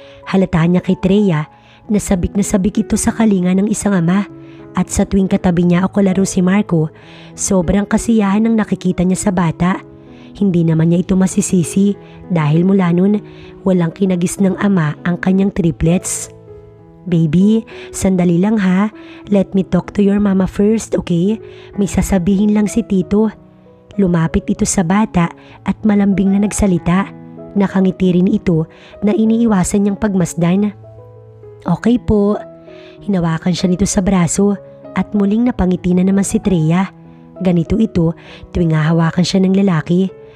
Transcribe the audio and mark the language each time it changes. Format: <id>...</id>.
<tl>Halata niya kay Treya na sabik ito sa kalinga ng isang ama at sa tuwing katabi niya o kalaro si Marco, sobrang kasiyahan ang nakikita niya sa bata. Hindi naman niya ito masisisi dahil mula nun, walang kinagis ng ama ang kanyang triplets. Baby, sandali lang ha.</tl> <en>Let me talk to your mama first, okay?</en> <tl>May sasabihin lang si Tito. Lumapit ito sa bata at malambing na nagsalita. Nakangiti rin ito na iniiwasan niyang pagmasdan. Okay po. Hinawakan siya nito sa braso at muling napangiti na naman si Treya. Ganito ito tuwing hahawakan siya ng lalaki.</tl>